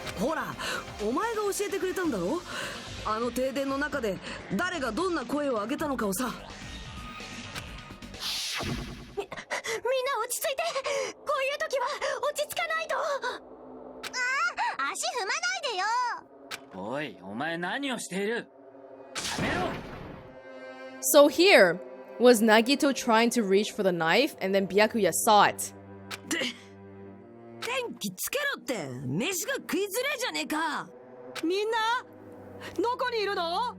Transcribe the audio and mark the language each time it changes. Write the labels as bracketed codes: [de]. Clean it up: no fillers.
[ja] ほら、お前が教えてくれたんだろ。あの停電の中で誰がどんな声を上げたのかをさ。みんな落ち着いて。こういう時は落ち着かないと。足踏まないでよ。おい、お前何をしている？やめろ。 [en] So here, was Nagito trying to reach for the knife and then Byakuya saw it? [ja] 電気つけろって飯が食いづれえじゃねえか。みんなどこにいるの？